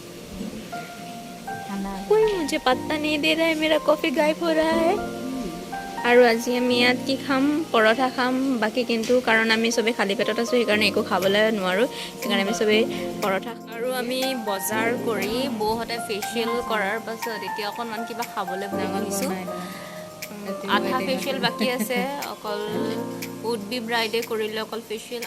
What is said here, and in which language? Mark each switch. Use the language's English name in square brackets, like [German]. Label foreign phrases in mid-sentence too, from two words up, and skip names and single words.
[Hindi] कोई मुझे पता नहीं दे रहा है मेरा कॉफी गायब हो रहा है [Assamese] আৰু আজি আমি ইয়াত কি খাম পৰঠা খাম বাকী কিন্তু কাৰণ আমি সবে খালী পেটত আছো সেইকাৰণে একো খাবলৈ নোৱাৰো সেইকাৰণে আমি সবে পৰঠা আৰু আমি বজাৰ কৰি বৌহতে ফেচিয়েল কৰাৰ পাছত এতিয়া অকণমান কিবা খাবলৈ বনাইছো আধা ফেচিয়েল বাকি আছে অকল [English] would be bride [Assamese] কৰিলে অকল ফেচিয়েল